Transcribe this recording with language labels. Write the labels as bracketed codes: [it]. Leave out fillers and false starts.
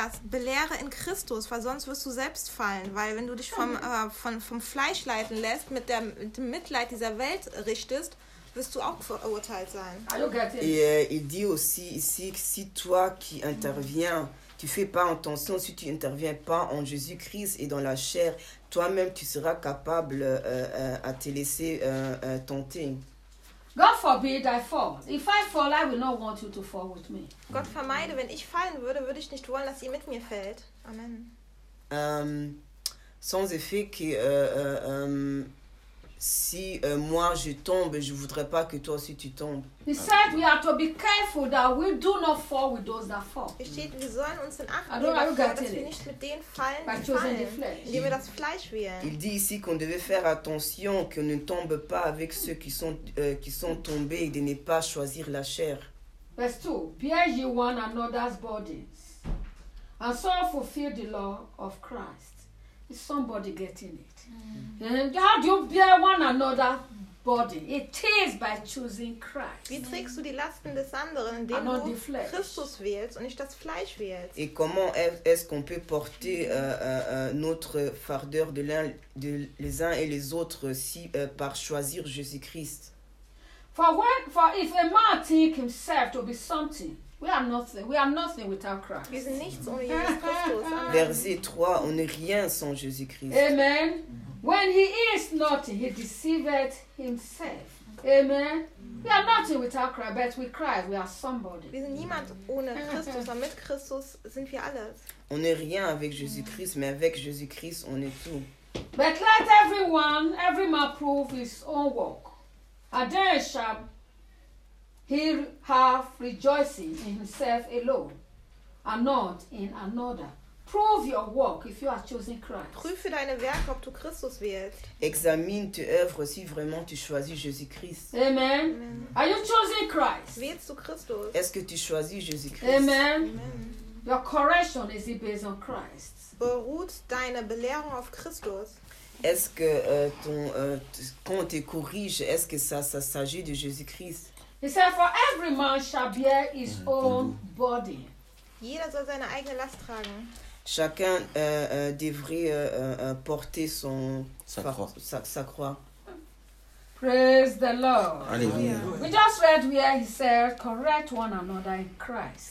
[de] Belehre in Christus, weil sonst wirst du selbst fallen. Weil wenn du dich vom Fleisch leiten lässt, mit dem Mitleid dieser Welt richtest, wirst du auch verurteilt sein. [fr] Et il dit aussi ici, si toi qui interviens, tu fais pas attention, si tu interviens pas en Jésus-Christ et dans la chair, toi-même tu seras capable à te laisser tenter. [en] God forbid I fall. If I fall, I will not want you to fall with me. [de] Gott vermeide, wenn ich fallen würde, würde ich nicht wollen, dass ihr mit mir fällt. Amen. [fr] Sans effet que si moi je tombe, je voudrais pas que toi aussi tu tombes. [en] He said we are to be careful that we do not fall with those that fall. [de] Es steht, wir sollen uns in Acht nehmen, dass wir nicht mit denen fallen, indem wir das Fleisch wählen. [fr] Il dit ici qu'on devait faire attention qu'on ne tombe pas avec ceux qui sont tombés et de ne pas choisir la chair. [en] Verse 2. Bear ye one another's burdens, and so fulfill the law of Christ. Is somebody getting it? Mm. How do you bear one another's body? It is by choosing Christ. [de] Wie trägst du die Lasten des anderen, indem du Christus wählst und nicht das Fleisch wählst? [fr] Et comment est-ce qu'on peut porter notre fardeur de l'un de les uns et les autres si par choisir Jésus-Christ? [en] For if a man think himself to be something, We are nothing without Christ. [de] Wir sind nichts ohne Jesus Christus. [fr] Verset 3, on n'est rien sans Jésus-Christ. Amen. [en] When he is nothing, he deceived himself. Amen. We are nothing without Christ, but with Christ we are somebody. [de] Wir sind niemand ohne Christus, aber mit Christus sind wir alles. [fr] On n'est rien avec Jésus-Christ, mais avec Jésus-Christ on est tout. [en] But let everyone, every man prove his own work. And then shall he have rejoicing in himself alone, and not in another. Prove your work if you have chosen Christ. [de] Prüfe deine Werke, ob du Christus wählst. [fr] Examine tes œuvres si vraiment tu choisis Jésus-Christ. Amen. [en] Are you choosing Christ? [de] Wählst du Christus? [fr] Est-ce que tu choisis Jésus-Christ? Amen. [en] Your correction is based on Christ. [de] Beruht deine Belehrung auf Christus? [fr] Est-ce que quand tu corriges, est-ce que ça s'agit de Jésus-Christ? [en] He said, for every man shall bear his own body. [de] Jeder soll seine eigene Last tragen. [fr] Chacun devrait porter son sa croix. [en] Praise the Lord. Alleluia. We just read where he said, correct one another in Christ.